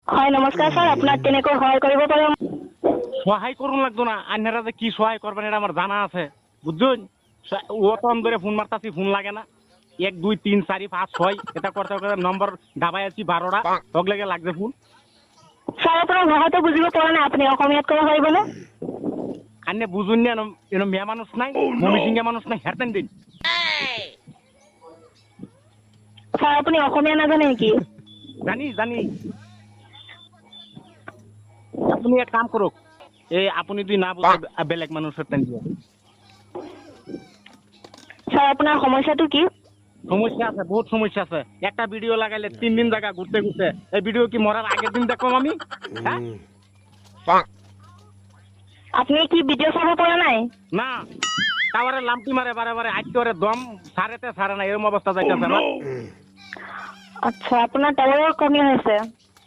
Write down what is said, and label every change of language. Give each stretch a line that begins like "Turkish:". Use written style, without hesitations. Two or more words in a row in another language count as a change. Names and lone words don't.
Assamese: হয় নমস্কাৰ স্যার, আপনার কেনেকৈ সহায় কৰিব পাৰিম?
Bangla: সহায় করুন লাগতো না, আন্যারা যে কি সহায় করবেন এটা আমার জানা আছে, বুঝছেন? ও তো ধরে ফোন মারতাছি, ফোন লাগে না। 1 2 3 4 5 6 এটা করতে করতে নম্বর দাবাই আছি 12টা, তক লেগে লাগছে ফোন।
Assamese: স্যার আপোনাৰ ভাষাটো বুজিব পৰা নাই, আপুনি অসমীয়াত ক'ব পাৰিবনে?
Bangla: আন্যা বুঝুন না, এনো মেয়ে মানুষ নাই, মমি সিংহা মানুষ নাই, হেরতেন দিন।
Assamese: স্যার আপুনি অসমীয়া নাজানে নেকি?
Bangla: জানি জানি। আপনি এক কাম করুক, এই আপনি যদি না বুঝে বেলেগ মানুষ হেরতেন দিয়ে।
Assamese: স্যার আপনার সমস্যাটো কি?
Bangla: সমস্যা আছে, বহুত সমস্যা আছে। একটা ভিডিও লাগাইলে 3 দিন জায়গা ঘুরতে ঘুরতে, এই ভিডিও কি মরার আগের দিন দেখলাম আমি?
Assamese: হ্যাঁ? আপনি কি ভিডিও চাব পৰা নাই?
Bangla: না, টাওয়ারে লাম্পি মারে বারে বারে, আজকে ওরে দম সারেতে সারে না, এরকম অবস্থা যাইতেছে আমার।
Assamese: আচ্ছা, আপোনাৰ টাৱাৰৰ কমি হৈছে।